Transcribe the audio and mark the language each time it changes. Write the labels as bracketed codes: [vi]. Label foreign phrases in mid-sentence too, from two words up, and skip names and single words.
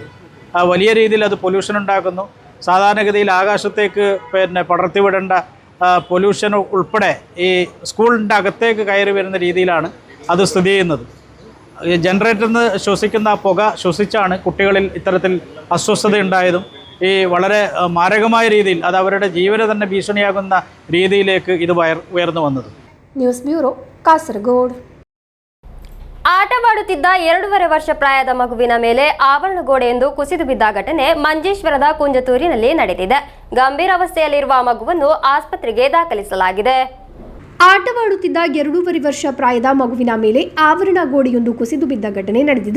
[ml] വലിയ രീതിയിൽ അത് പൊല്യൂഷൻ ഉണ്ടാക്കുന്നു. സാധാരണഗതിയിൽ ആകാശത്തേക്ക് പടർത്തിവിടേണ്ട പൊല്യൂഷൻ ഉൾപ്പെടെ ഈ സ്കൂളിൻ്റെ അകത്തേക്ക് കയറി വരുന്ന രീതിയിലാണ് അത് സ്ഥിതി ചെയ്യുന്നത്. ജനറേറ്ററിൽ നിന്ന് ശ്വസിക്കുന്ന പുക ശ്വസിച്ചാണ് കുട്ടികളിൽ ഇത്തരത്തിൽ അസ്വസ്ഥത ഉണ്ടായതും ഈ വളരെ മാരകമായ രീതിയിൽ അത് അവരുടെ ജീവന് തന്നെ ഭീഷണിയാകുന്ന രീതിയിലേക്ക് ഇത് ഉയർന്നു വന്നത്. [en] news bureau [kn] ಕಾಸರಗೋಡು. ಆಟವಾಡುತ್ತಿದ್ದ 2.5 ವರ್ಷ ಪ್ರಾಯದ ಮಗುವಿನ ಮೇಲೆ ಆವರಣ ಗೋಡೆಯೊಂದು ಕುಸಿದು ಬಿದ್ದ ಘಟನೆ ಮಂಜೇಶ್ವರದ ಕುಂಜತೂರಿನಲ್ಲಿ ನಡೆದಿದೆ. ಗಂಭೀರ ಅವಸ್ಥೆಯಲ್ಲಿರುವ ಮಗುವನ್ನು ಆಸ್ಪತ್ರೆಗೆ ದಾಖಲಿಸಲಾಗಿದೆ. ಆಟವಾಡುತ್ತಿದ್ದ 2.5 ವರ್ಷ ಪ್ರಾಯದ ಮಗುವಿನ ಮೇಲೆ ಆವರಣ ಗೋಡೆಯೊಂದು ಕುಸಿದು ಬಿದ್ದ ಘಟನೆ ನಡೆದಿದೆ.